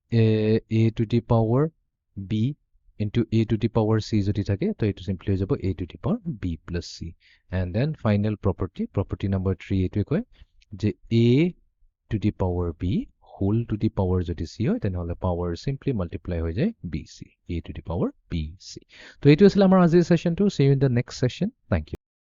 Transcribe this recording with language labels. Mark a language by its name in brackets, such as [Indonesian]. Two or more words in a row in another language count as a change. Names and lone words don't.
[English] a to the power b into a to the power c [Assamese] যদি থাকে তো এটো সিম্পলি হৈ যাব [English] a to the power b plus c and then final property number 3 [Assamese] এটো কয় যে [English] a to the power b whole to the power [Assamese] যদি c হয় তেনেহলে [English] power simply multiply [Assamese] হৈ যায় [English] bc a to the power bc [Assamese] তো এটো আছিল আমাৰ আজিৰ সেশনটো [English] see you in the next session thank you